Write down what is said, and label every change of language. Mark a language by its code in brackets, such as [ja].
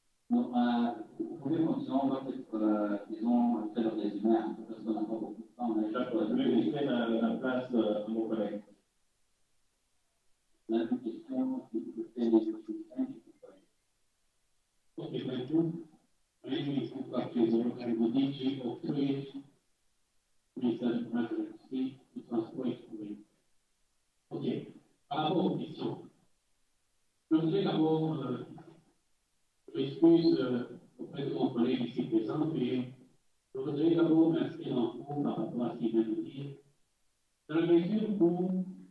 [fr] Donc, vous pouvez continuer, on va peut-être, disons, faire le résumé un peu, parce qu'on n'a pas beaucoup de temps. Je vais laisser la place à mon collègue. La même question, si vous pouvez les questions. [en] Okay, thank you. My name is Luca Pesaro. I'm the DG of Trade, Research Residency, to Transport Kuwait. [fr] Ok, par rapport aux questions, je voudrais d'abord m'excuse auprès de mon collègue ici présent, et je voudrais d'abord m'inscrire en cours par rapport à ce qu'il vient de dire, dans la mesure où